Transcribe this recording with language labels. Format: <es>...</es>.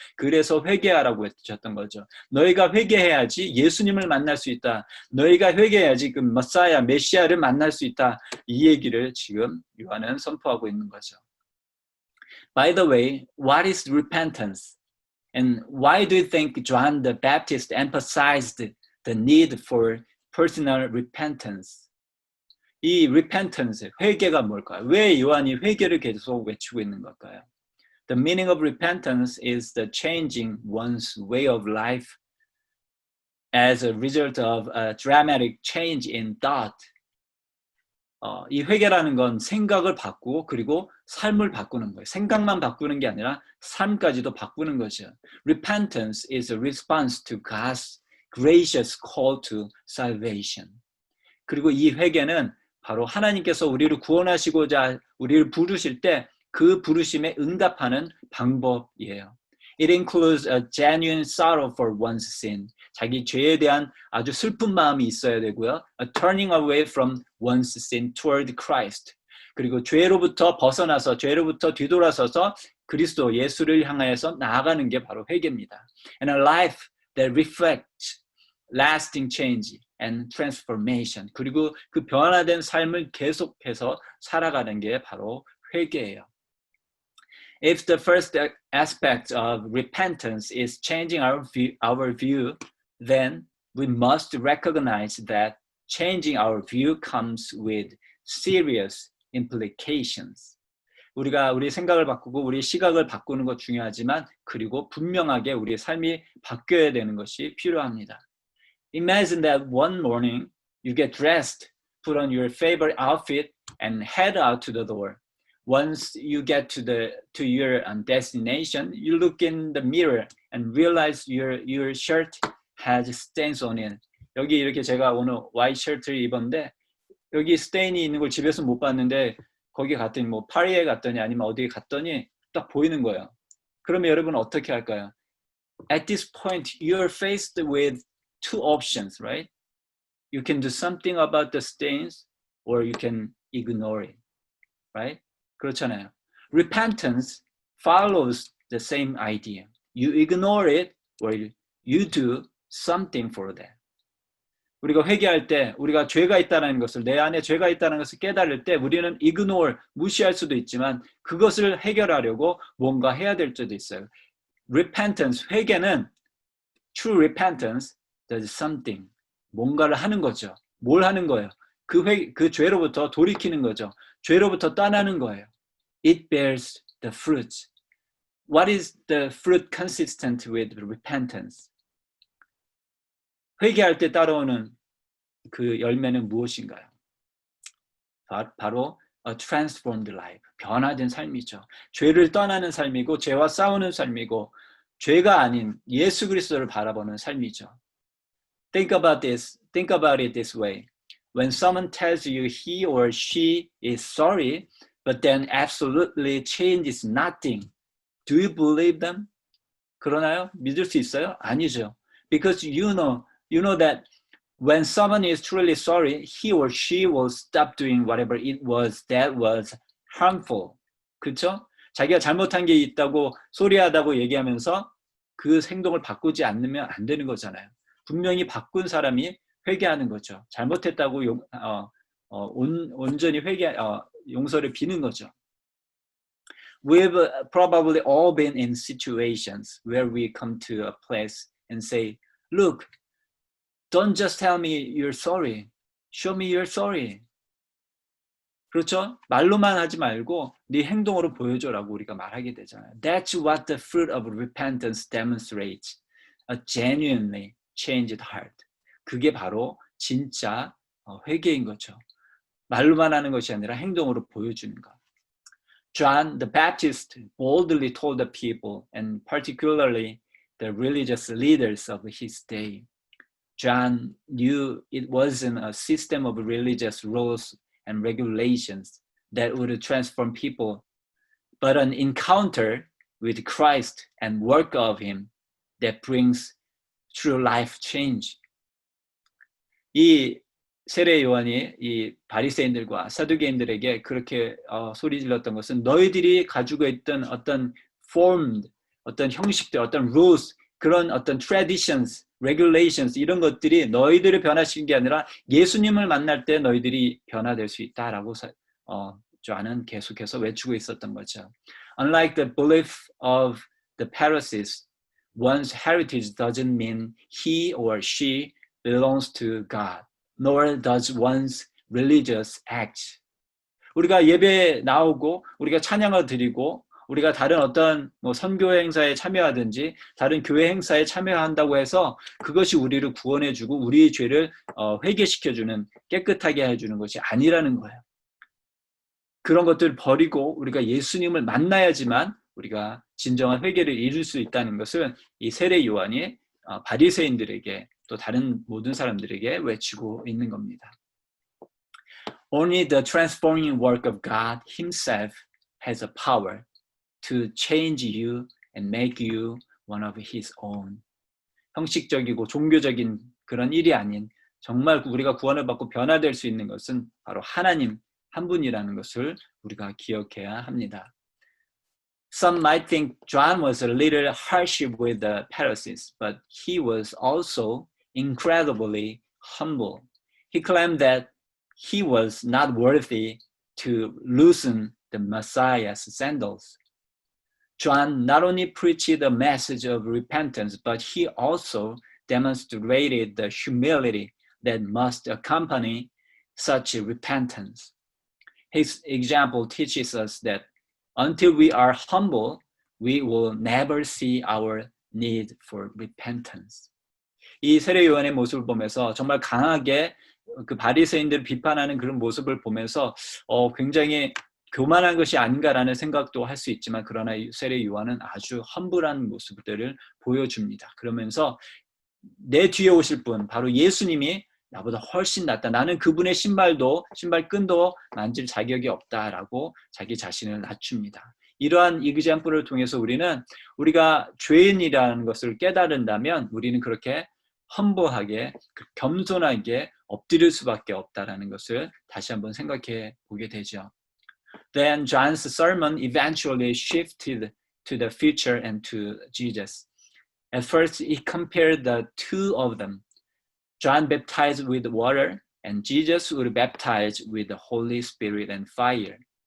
<ko>그래서 회개하라고 했던 거죠. 너희가 회개해야지 예수님을 만날 수 있다. 너희가 회개해야지 그 머사야, 메시아를 만날 수 있다. 이 얘기를 지금 요한은 선포하고 있는 거죠.</ko> <en>By the way, what is repentance? And why do you think John the Baptist emphasized the need for personal repentance?</en> <ko>이 repentance, 회개가 뭘까요? 왜 요한이 회개를 계속 외치고 있는 걸까요?</ko> <en>The meaning of repentance is the changing one's way of life as a result of a dramatic change in thought.</en> <ko>이 회개라는 건 생각을 바꾸고 그리고 삶을 바꾸는 거예요. 생각만 바꾸는 게 아니라 삶까지도 바꾸는 거죠.</ko> <en>Repentance is a response to God's gracious call to salvation.</en> <ko>그리고 이 회개는 바로 하나님께서 우리를 구원하시고자 우리를 부르실 때 그 부르심에 응답하는 방법이에요.</ko> <en>It includes a genuine sorrow for one's sin.</en> <ko>자기 죄에 대한 아주 슬픈 마음이 있어야 되고요.</ko> <en>A turning away from one's sin toward Christ.</en> <ko>그리고 죄로부터 벗어나서 죄로부터 뒤돌아서서 그리스도 예수를 향하여서 나아가는 게 바로 회개입니다.</ko> <en>And a life that reflects lasting change and transformation.</en> <ko>그리고 그 변화된 삶을 계속해서 살아가는 게 바로 회개예요.</ko> <en>If the first aspect of repentance is changing our view, then we must recognize that changing our view comes with serious implications.</en> <ko>우리가 우리 생각을 바꾸고 우리 시각을 바꾸는 것 중요하지만 그리고 분명하게 우리의 삶이 바뀌어야 되는 것이 필요합니다.</ko> <en>Imagine that one morning you get dressed, put on your favorite outfit, and head out to the door. Once you get to your destination, you look in the mirror and realize your shirt has stains on it.</en> <ko>여기 이렇게 제가 오늘</ko> <en>white shirt</en> <ko>를 입었는데 여기 스테인이 있는 걸 집에서 못 봤는데 거기 갔더니 뭐 파리에 갔더니 아니면 어디 갔더니 딱 보이는 거예요. 그러면 여러분 어떻게 할까요?</ko> <en>At this point, you're faced with two options, right? You can do something about the stains or you can ignore it, right?</en> <ko>그렇잖아요.</ko> <en>Repentance follows the same idea. You ignore it or you do something for that.</en> <ko>우리가 회개할 때 우리가 죄가 있다는 것을 내 안에 죄가 있다는 것을 깨달을 때 우리는 ignore, 무시할 수도 있지만 그것을 해결하려고 뭔가 해야 될 때도 있어요.</ko> <en>Repentance,</en> <ko>회개는</ko> <en>true repentance does something,</en> <ko>뭔가를 하는 거죠. 뭘 하는 거예요? 그 죄로부터 돌이키는 거죠. 죄로부터 떠나는 거예요.</ko> <en>It bears the fruits. what is the fruit consistent with repentance?</en> <ko>회개할 때 따라오는 그 열매는 무엇인가요? 바로</ko> <en>a transformed life,</en> <ko>변화된 삶이죠. 죄를 떠나는 삶이고 죄와 싸우는 삶이고 죄가 아닌 예수 그리스도를 바라보는 삶이죠.</ko> <en>Think about it this way. When someone tells you he or she is sorry, but then absolutely changes nothing, do you believe them?</en> <ko>그러나요? 믿을 수 있어요? 아니죠.</ko> <en>Because you know that when someone is truly sorry, he or she will stop doing whatever it was that was harmful.</en> <ko>그렇죠? 자기가 잘못한 게 있다고 소리하다고 얘기하면서 그 행동을 바꾸지 않으면 안 되는 거잖아요. 분명히 바꾼 사람이 회개하는 거죠. 잘못했다고 온전히 용서를 비는 거죠.</ko> <en>We've probably all been in situations where we come to a place and say, look, don't just tell me you're sorry. Show me you're sorry.</en> <ko>그렇죠? 말로만 하지 말고 네 행동으로 보여줘라고 우리가 말하게 되잖아요.</ko> <en>That's what the fruit of repentance demonstrates. A genuinely changed heart.</en> <ko>그게 바로 진짜 회개인 거죠. 말로만 하는 것이 아니라 행동으로 보여주는 것.</ko> <en>John the Baptist boldly told the people, and particularly the religious leaders of his day. John knew it wasn't a system of religious rules and regulations that would transform people, but an encounter with Christ and work of him that brings true life change.</en> <ko>이 세례 요한이 이 바리새인들과 사두개인들에게 그렇게 소리 질렀던 것은 너희들이 가지고 있던 어떤 formed, 어떤 형식들, 어떤 rules, 그런 어떤 traditions, regulations 이런 것들이 너희들을 변화시킨 게 아니라 예수님을 만날 때 너희들이 변화될 수 있다라고 존은 계속해서 외치고 있었던 거죠.</ko> <en>Unlike the belief of the Pharisees, one's heritage doesn't mean he or she belongs to God, nor does one's religious act.</en> <ko>우리가 예배에 나오고 우리가 찬양을 드리고 우리가 다른 어떤 선교 행사에 참여하든지 다른 교회 행사에 참여한다고 해서 그것이 우리를 구원해주고 우리의 죄를 회개시켜주는 깨끗하게 해주는 것이 아니라는 거예요. 그런 것들을 버리고 우리가 예수님을 만나야지만 우리가 진정한 회개를 이룰 수 있다는 것을 이 세례 요한이 바리새인들에게 또 다른 모든 사람들에게 외치고 있는 겁니다.</ko> <en>Only the transforming work of God Himself has a power to change you and make you one of His own.</en> <ko>형식적이고 종교적인 그런 일이 아닌 정말 우리가 구원을 받고 변화될 수 있는 것은 바로 하나님 한 분이라는 것을 우리가 기억해야 합니다.</ko> <en>Some might think John was a little harsh with the Pharisees, but he was also incredibly humble. He claimed that he was not worthy to loosen the Messiah's sandals. John not only preached the message of repentance, but he also demonstrated the humility that must accompany such repentance. His example teaches us that until we are humble, we will never see our need for repentance.</en> <ko>이 세례 요한의 모습을 보면서 정말 강하게 그 바리새인들을 비판하는 그런 모습을 보면서 굉장히 교만한 것이 아닌가라는 생각도 할 수 있지만 그러나 세례 요한은 아주 험불한 모습들을 보여줍니다. 그러면서 내 뒤에 오실 분 바로 예수님이 나보다 훨씬 낫다. 나는 그분의 신발끈도 만질 자격이 없다라고 자기 자신을 낮춥니다. 이러한 이그젬플을 통해서 우리가 죄인이라는 것을 깨달은다면 우리는 그렇게 험보하게 겸손하게 엎드릴 수밖에 없다라는 것을 다시 한번 생각해 보게 되죠.</ko> <en>Then John's sermon eventually shifted to the future and to Jesus. At first, he compared the two of them. John baptized with water, and Jesus would baptize with the Holy Spirit and fire.</en>